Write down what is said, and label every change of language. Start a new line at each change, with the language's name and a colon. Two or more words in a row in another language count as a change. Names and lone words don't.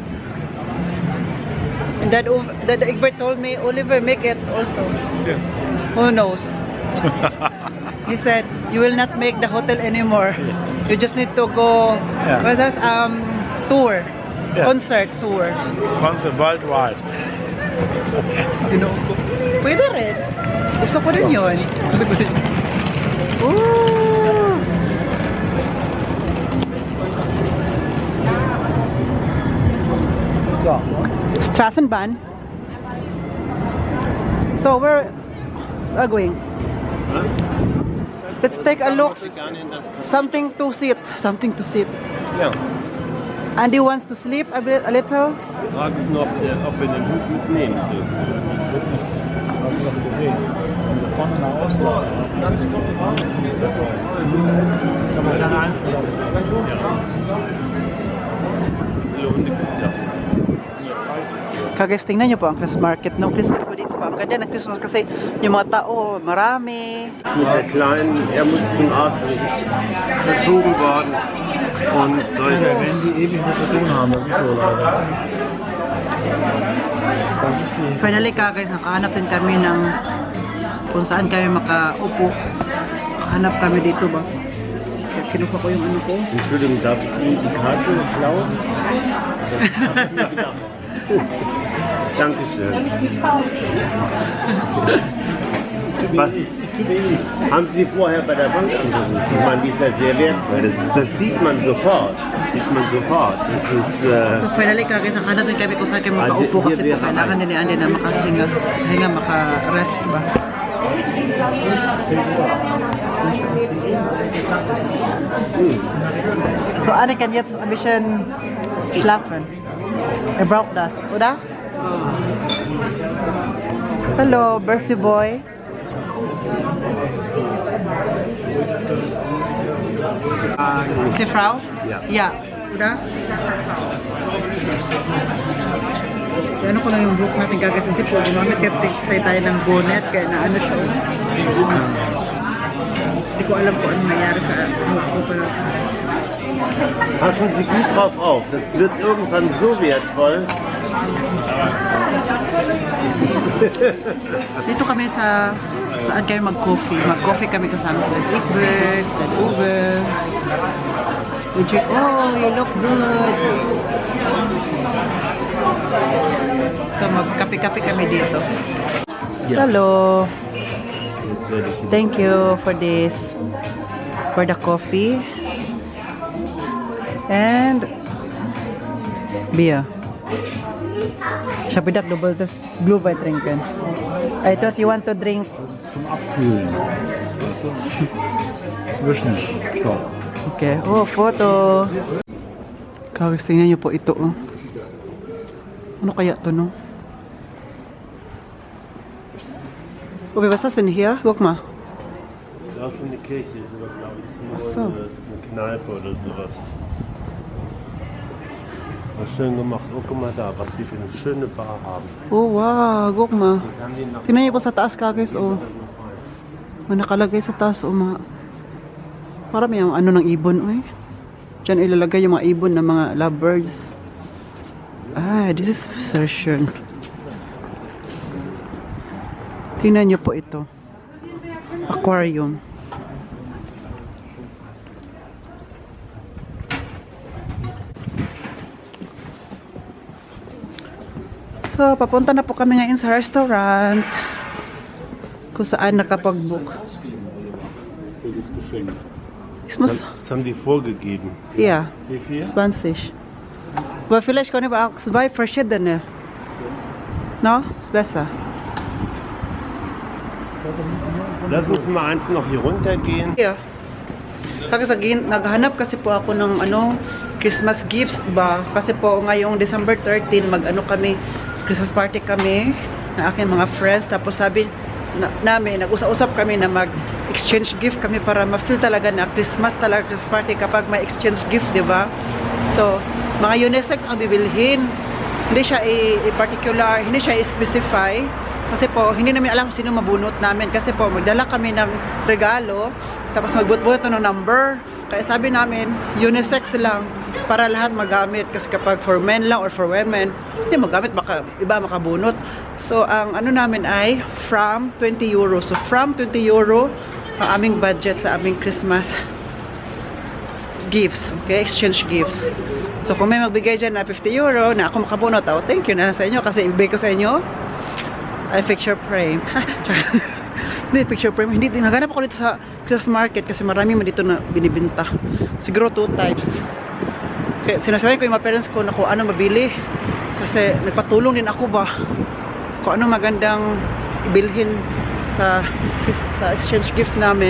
English: And that Egbert told me, Oliver, make it also. Yes. Who knows? He said, you will not make the hotel anymore. You just need to go. Yeah. What's that? Tour, Yeah. concert tour. Concert worldwide. You know,
Filipino: pwede rin. Gusto ko rin yun. Gusto ko rin. Ooh.
German: Strassenbahn.
English: So we're going. Let's take a look. Something to sit.
German: Ja.
English: Andy wants to sleep a little.
German: Die Frage ist nur, ob wir den Hut mitnehmen dürfen. Hast du doch gesehen. Von da vorne nach außen. Kann man keine Eins gelaufen sein.
Filipino: Kagais, tingnan nyo po ang
English: Christmas market. No Christmas
Filipino: po dito pa. Ang ganda ng Christmas kasi yung mga tao, marami.
German: Mit der Kleinen, er muss zum Arzt verschoben worden. Und Wenn die ewig was zu tun haben, das ist so leider. Das ist die.
Filipino: Finally kagais, nakahanap din kami ng kung saan kami makaupo. Hanap kami dito ba? Kinuha ko yung ano ko.
German: Entschuldigung, darf ich Ihnen die Karte klauen? Dankeschön. Was, haben Sie vorher bei der Bank angerufen? Ich meine, die ist ja sehr wertvoll. Das sieht man sofort. Das ist,
English: So finally
Filipino: kagais, nakahanap din kami kung saan kami makaupo kasi po kailangan din ni Andy na makahinga, maka-rest ba?
German: So Anne kann jetzt ein bisschen schlafen. Er braucht das, oder?
English: Hello, birthday boy. Si Frau?
German: Ja.
English: Yeah. Udah?
Filipino: Ano ko lang yung book natin gagasisi po. Gumamit kasi tayo ng bonnet kaya na ano siya. Hindi ko alam kung ano nangyari sa book ko pala.
German: Passen Sie gut drauf auf. Das wird irgendwann so wertvoll.
Filipino: Dito kami sa saan kayo mag-coffee. Mag-coffee kami kasama sa Egbert, Dad Uber. Oh,
English: you look good.
Filipino: So magkape-kape kami dito.
English: Hello. Thank you for this. For the coffee. And beer. Siya pidak double das blue by trinken. I thought you want to drink.
German: Zum Abkühlen. Zwischenstopp.
English: Okay. Oh, photo.
Filipino: Kagis, tingnan niyo po ito. Oh. Ano kaya to, no?
German: Oh, was ist das denn hier? Guck mal. Das ist eine Kirche, ist aber, glaube ich, nur Ach so. eine Kneipe oder sowas. War schön gemacht. Oh, guck mal da, was die für eine schöne Bar haben. Oh, wow. Guck mal. Und haben die noch
Filipino: Tingnan niyo po sa taas, kagis, oh. May nakalagay sa taas, oh, mga... Parang may ano ng ibon, oh, eh. Diyan ilalagay yung mga ibon ng mga lovebirds.
English: Ah, this is version.
Filipino: Tingnan niyo po ito. Aquarium. So, papunta na po kami ngayon sa restaurant. Kung saan nakapag-book.
German: Ich muss... Das haben die vorgegeben. Ja, Wie viel? 20. Aber vielleicht können wir auch zwei verschiedene. No? Ist besser. Lass uns mal eins noch hier runtergehen.
English: Yeah.
Filipino: Kasi naghanap kasi po ako ng ano, Christmas gifts ba? Kasi po ngayong December 13 mag-ano kami,
English: Christmas party
Filipino: kami ng aking mga friends. Tapos sabi namin, nag-usap kami na mag-
English: exchange gift
Filipino: kami para ma-feel talaga na Christmas talaga,
English: Christmas party
Filipino: kapag may
English: exchange gift,
Filipino: di ba? So, mga unisex ang bibilhin. Hindi siya i-particular, hindi siya i-specify. Kasi po, hindi namin alam kung sino mabunot namin. Kasi po, magdala kami ng regalo, tapos magbut-but ng number. Kaya sabi namin, unisex lang para lahat magamit. Kasi kapag
English: for men
Filipino: lang or
English: for women,
Filipino: hindi magamit, baka iba makabunot. So, ang ano namin ay from 20 euro. So, from 20 euro, ang aming budget sa aming Christmas gifts.
English: Okay, exchange gifts.
Filipino: So, kung may magbigay dyan na 50 euro, na ako makabunot, oh,
English: thank you
Filipino: na sa inyo kasi ibigay ko sa inyo ay
English: picture frame.
Filipino: Hindi,
English: picture frame.
Filipino: Hindi, naganap ako dito sa
English: Christmas market
Filipino: kasi marami mo dito na binibinta. Siguro 2 types. Kaya sinasabi ko yung mga parents ko na kung ano mabili. Kasi nagpatulong din ako ba kung ano magandang ibilhin sa
English: exchange gift
Filipino: namin.